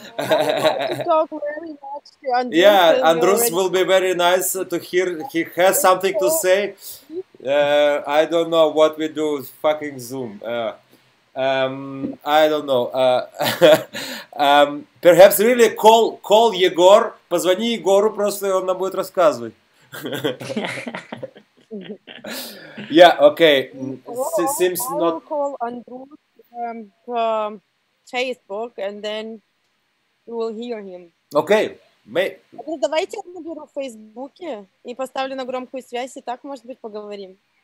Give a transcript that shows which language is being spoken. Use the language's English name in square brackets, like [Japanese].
[English] I would like to talk very much to Andrus. Yeah, Andrus will be very nice to hear. He has something to say. I don't know what we do with fucking Zoom. I don't know. Perhaps really call Егор. [Russian] Позвони Егору, просто он нам будет рассказывать. [English] Yeah, okay. Seems I will not. call Andrus from Facebook, and then you will hear him. Okay. [Russian] Давайте я наберу в Фейсбуке и поставлю на громкую связь, и так, может быть, поговорим.